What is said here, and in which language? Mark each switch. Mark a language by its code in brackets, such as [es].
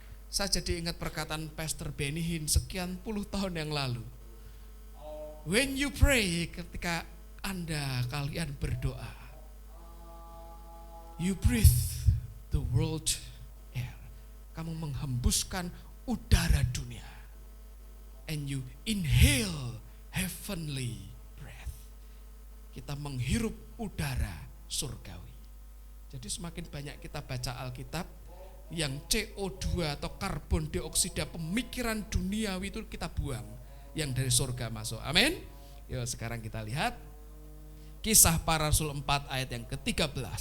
[id] Saya jadi ingat perkataan Pastor Benny Hinn sekian puluh tahun yang lalu. [en] When you pray, [id] ketika kalian berdoa, [en] you breathe the world air. [id] Kamu menghembuskan udara dunia. [en] And you inhale heavenly breath. [id] Kita menghirup udara surgawi. Jadi semakin banyak kita baca Alkitab, yang CO2 atau karbon dioksida pemikiran duniawi itu kita buang, yang dari surga masuk. Amin. Yuk sekarang kita lihat Kisah Para Rasul 4 ayat yang ke-13.